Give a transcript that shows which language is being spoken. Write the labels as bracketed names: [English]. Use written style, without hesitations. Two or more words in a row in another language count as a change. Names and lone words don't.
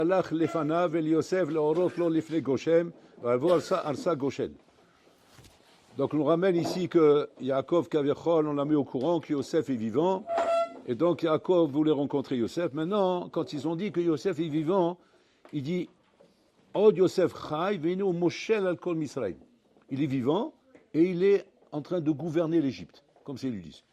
[Hebrew] הלך לפניו אל יוסף להורות לו לפני גושם, ויבוא ארצה גושן. [French] Donc, on nous ramène ici que Yaakov Kaviachol, on l'a mis au courant que Yosef est vivant. Et donc, Yaakov voulait rencontrer Yosef. Maintenant, quand ils ont dit que Yosef est vivant, il dit [Hebrew] עוד יוסף חי, ונו מושל על כל מצרים. [French] Il est vivant et il est en train de gouverner l'Égypte, comme c'est lui disent.